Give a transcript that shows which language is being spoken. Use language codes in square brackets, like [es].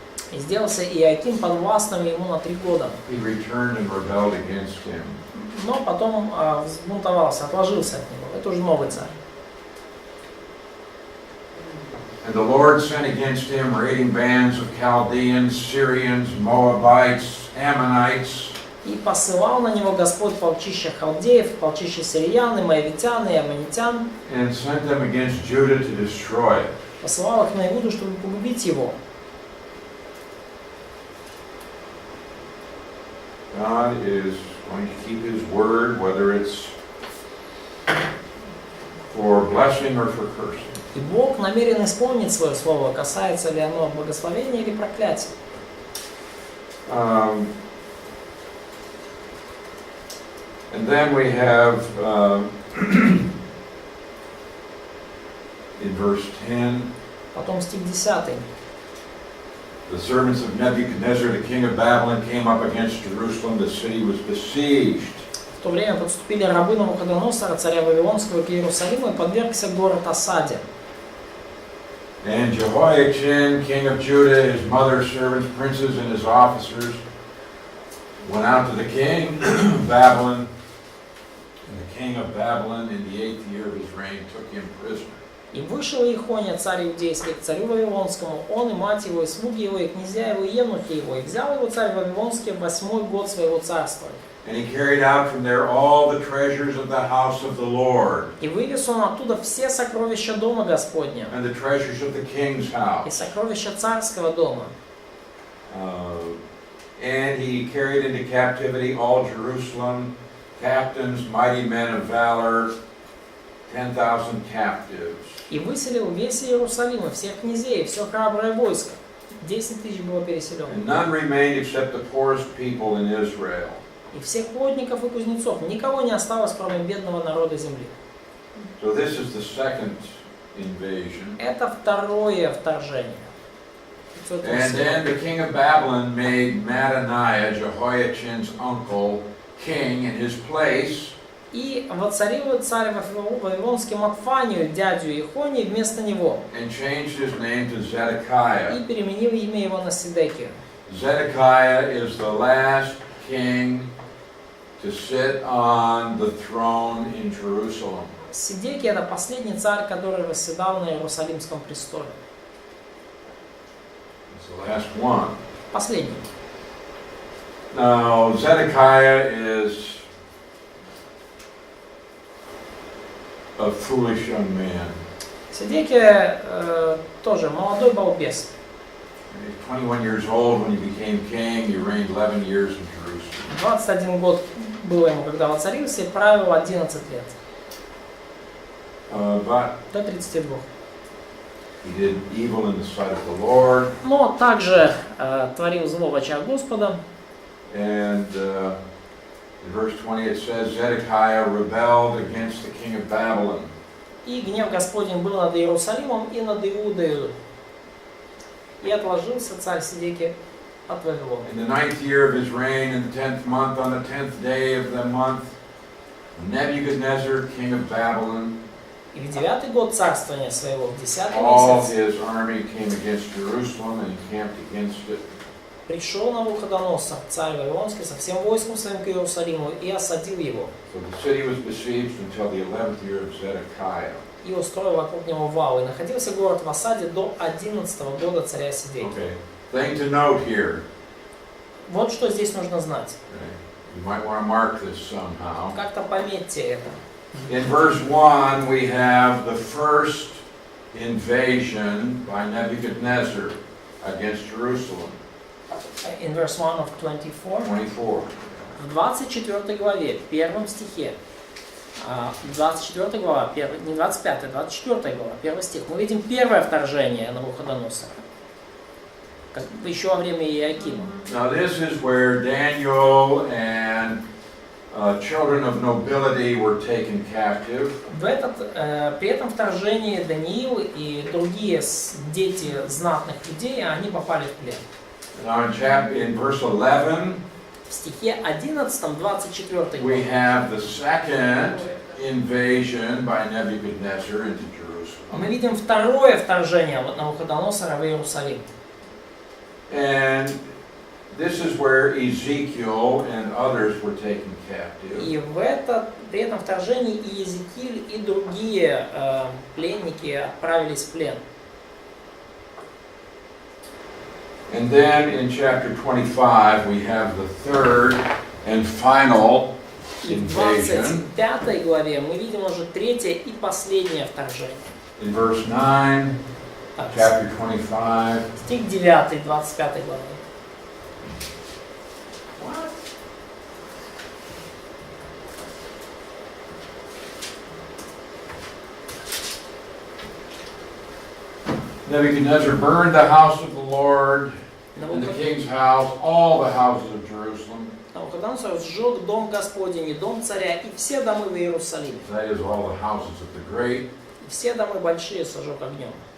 [ru] И сделался Иоаким подвластным ему на 3 года. [en] He returned and rebelled against him. [ru] Но потом взбунтовался, отложился от него. Это уже новый царь. [en] And the Lord sent against him raiding bands of Chaldeans, Syrians, Moabites, Ammonites. [ru] И посылал на него Господь полчища халдеев, полчища сириян, и моавитян, и аммонитян. [en] And sent them against Judah to destroy it. [ru] Посылал их на Иуду, чтобы погубить его. [en] God is going to keep His word, whether it's for blessing or for cursing. [ru] И Бог намерен исполнить свое слово, касается ли оно благословения или проклятия. [en] And then we have in verse 10, [ru] Потом стих 10. [en] the servants of Nebuchadnezzar, the king of Babylon, came up against Jerusalem. The city was besieged. [ru] В то время подступили рабы Навуходоносора, царя Вавилонского, к Иерусалиму, и подвергся город осаде. [en] And Jehoiachin, king of Judah, his mother's servants, princes, and his officers went out to the king of Babylon. And the king of Babylon, in the 8th year of his reign, took him prisoner. [ru] И вышел Иехония, царь иудейский, к царю Вавилонскому, он и мать его, и слуги его, и князья его, и евнухи его, и взял его царь Вавилонский в 8-й год своего царства. [en] And he carried out from there all the treasures of the house of the Lord. [ru] И вывез он оттуда все сокровища дома Господня, [en] And the treasures of the king's [ru] и [en] house. [ru] сокровища царского дома. [en] And he carried into captivity all Jerusalem, captains, mighty men of valor, 10,000 captives. [ru] И выселил весь Иерусалим, и всех князей, и все храброе войско. 10 тысяч было переселено. [en] And none remained except the poorest people in Israel. [ru] И всех плотников и кузнецов, никого не осталось, кроме бедного народа земли. [en] So this is the second invasion. [ru] Это второе вторжение. [en] And then the king of Babylon made Mattaniah, Jehoiachin's uncle, king in his place. [ru] И воцарил царь Вавилонский Матфанию, дядю Ихонии, вместо него. [en] And changed his name to Zedekiah. [ru] И переменил имя его на Сидекию. [en] Zedekiah is the last king to sit on the throne in Jerusalem. [ru] Сидекия — это последний царь, который восседал на Иерусалимском престоле. [en] It's the last one. [ru] Последний. [en] Now, Zedekiah is a foolish young man. [ru] Сидекия тоже молодой балбес. [en] He's 21 years old when he became king. He reigned 11 years in Jerusalem. [ru] 21 год было ему, когда воцарился, и правил 11 лет. [en] But [ru] До 32. [en] he did evil in the sight of the Lord. [ru] Но также творил зло в очах Господа. [en] And in verse 20 it says, Zedekiah rebelled against the king of Babylon. [ru] И гнев Господень был над Иерусалимом и над Иудою. И отложился царь Сидекия от Вавилона. [en] In the 9th year of his reign, in the 10th month, on the 10th day of the month, Nebuchadnezzar, king of Babylon, [ru] И в 9-й год царствования своего, в 10-й [en] all [ru] месяц, [en] his army came against Jerusalem and encamped against it. [ru] пришел Навуходоносор, царь Вавилонский, со всем войском своим к Иерусалиму и осадил его. [en] So the city was besieged until the 11th year of Zedekiah. [ru] И устроил вокруг него вал. И находился город в осаде до 11-го года царя Сидекии. [en] Okay. Thing to note here. [ru] Вот что здесь нужно знать. [en] Okay. You might want to mark this somehow. [ru] Как-то пометьте это. [en] In verse 1, we have the first invasion by Nebuchadnezzar against Jerusalem. In verse 1 of 24. 24. [ru] В 24 главе, первом стихе, 24 глава, не 25, 24 глава, первый стих, мы видим первое вторжение Навуходоносора, как еще во время Иоакима. [en] Now this is where Daniel and children of nobility were taken captive. [ru] При этом вторжении Даниил и другие дети знатных людей, они попали в плен. [en] Now in verse 11, [ru] В стихе 11, 24 [en] we have the second invasion by Nebuchadnezzar into Jerusalem. [ru] мы видим второе вторжение Навуходоносора в Иерусалим. [en] And this is where Ezekiel and others were taken captive. [ru] И при этом вторжении и Иезекииль, и другие пленники отправились в плен. [en] And then in chapter 25 we have the third and final [ru] И в [en] invasion. [ru] 25 главе мы видим уже третье и последнее вторжение. [en] In verse 9, [ru] Так, [en] chapter 25. [ru] стих 9, 25 главы. [en] Nebuchadnezzar burned the house of the Lord and the king's house, all the houses of Jerusalem. [ru] Навуходоносор сжег дом Господень и дом царя и все домы в Иерусалиме. [en] That is all the houses of the great. [ru] И все домы большие сожег огнем.